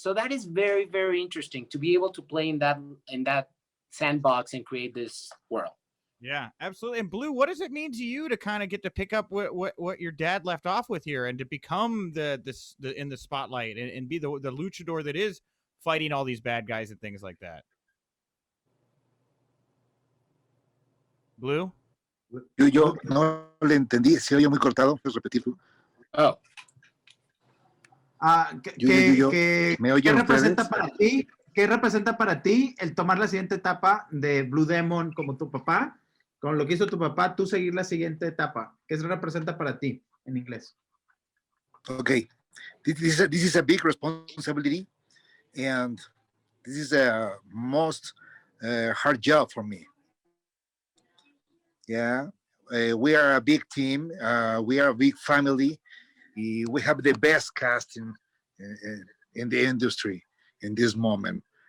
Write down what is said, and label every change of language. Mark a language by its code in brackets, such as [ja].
[en] So that is very, very interesting to be able to play in that sandbox and create this world. Yeah, absolutely. And Blue, what does it mean to you to kind of get to pick up what your dad left off with here and to become the in the spotlight and be the luchador that is fighting all these bad guys and things like that? Blue? [es] Yo no le entendí, se oye muy cortado, ¿puedes repetir tú? Oh. ¿Qué representa para ti? ¿Qué representa para ti el tomar la siguiente etapa de Blue Demon como tu papá? Con lo que hizo tu papá, tú seguir la siguiente etapa. ¿Qué representa para ti en inglés? [en] Okay, this is a big responsibility, and this is a most hard job for me. Yeah, we are a big team. We are a big family. We have the best cast in the industry in this moment.